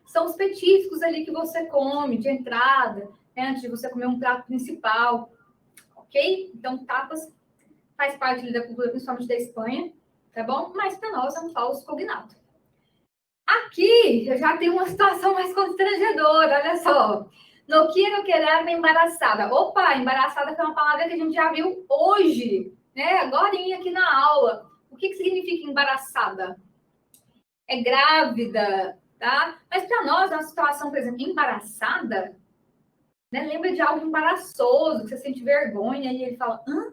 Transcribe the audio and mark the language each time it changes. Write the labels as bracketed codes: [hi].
[pt] São os petiscos ali que você come de entrada, né, antes de você comer um prato principal, ok? Então, tapas faz parte da cultura, principalmente da Espanha, tá bom? Mas para nós é um falso cognato. Aqui, eu já tenho uma situação mais constrangedora, olha só. [es] No quiero quedarme embaraçada. [pt] Opa, embaraçada foi uma palavra que a gente já viu hoje, né? Agorinha aqui na aula. O que significa embaraçada? É grávida, tá? Mas para nós, uma situação, por exemplo, embaraçada, né? Lembra de algo embaraçoso, que você sente vergonha e ele fala,